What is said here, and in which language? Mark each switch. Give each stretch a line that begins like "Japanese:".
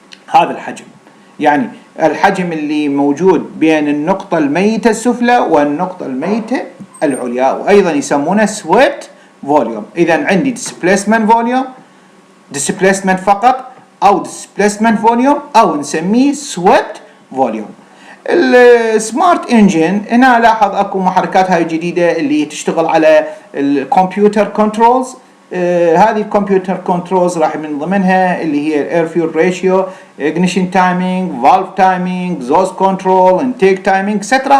Arabic: هذا الحجم، يعني الحجم اللي موجود بين النقطة الميتة السفلى والنقطة الميتة العليا، وأيضا يسمونه swept volume.
English: إذا عندي displacement volume، displacement فقط، أو displacement volume، أو نسميه swept volume.
Arabic: السمارت انجن هنا لاحظ اكو محركات هاي جديدة اللي تشتغل على الكمبيوتر كنترولز.
English: هذه الكمبيوتر كنترولز راح من ضمنها اللي هي الاير fuel ratio, ignition timing، valve timing، exhaust control، intake timing، سترا.